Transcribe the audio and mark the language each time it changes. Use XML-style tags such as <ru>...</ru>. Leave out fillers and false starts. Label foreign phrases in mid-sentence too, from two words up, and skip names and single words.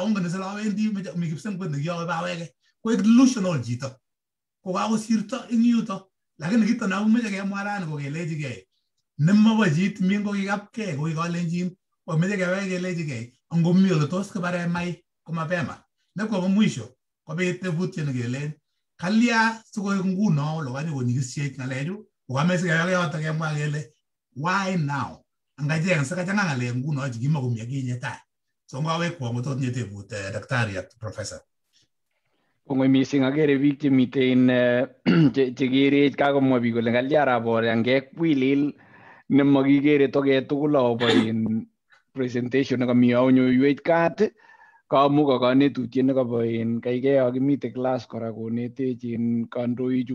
<kln>ongen sila awendi mi kipsengwet nekiyoe baweke koek delusional chito kokakosirto eng yuto lakini kito nakimeche kemwa rani kokelechigei nemabo chit mi kokikapkei kokikalenjin komeche keweke kelechigei angomi ole tos kibare mai komapema nekwo mwisho kobit tebutyo nekelen kalya sikoek nguno lokanye konyikisiech ng'alechu kokameche keweke yoto kemwa kele</kln> <en>why now</en> <kln>angajeng sa kachanga ngale nguno jigima kumya kinye ta so ngawe kwa ngotot nyete but daktari at professor kongoi mising agere biik chemiten chekerech kakomwa biik kole ngalya arap Bore angekwilil nemakikere toket tugul akobo in presentation nekami onyoiwech kat kamu kanetutiet nekabo in kaikai akimite class kora konetech in kandoichu</kln>